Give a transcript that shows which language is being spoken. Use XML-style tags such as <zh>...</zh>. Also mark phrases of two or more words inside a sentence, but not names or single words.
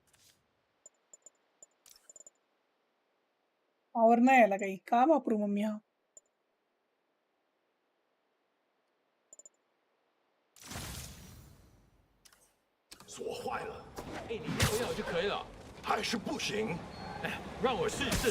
<mr>पावर नाही यायला काही का वापरू मम्मी हा?</mr> <zh>锁坏了，哎，你尿尿就可以了，还是不行。哎，让我试一试。</zh>